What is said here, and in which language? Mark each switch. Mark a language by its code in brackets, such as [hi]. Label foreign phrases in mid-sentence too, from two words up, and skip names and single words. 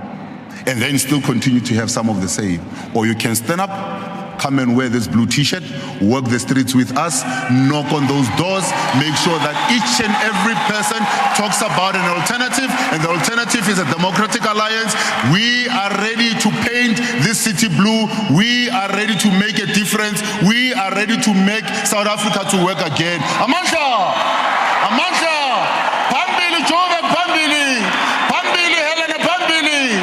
[en] And then still continue to have some of the same. Or you can stand up, come and wear this blue t-shirt, walk the streets with us, knock on those doors, make sure that each and every person talks about an alternative, and the alternative is a democratic alliance. We are ready to paint this city blue. We are ready to make a difference. We are ready to make South Africa to work again. [zu] Amandla! Amandla! Phambili Joburg, phambili! Phambili Helen, phambili!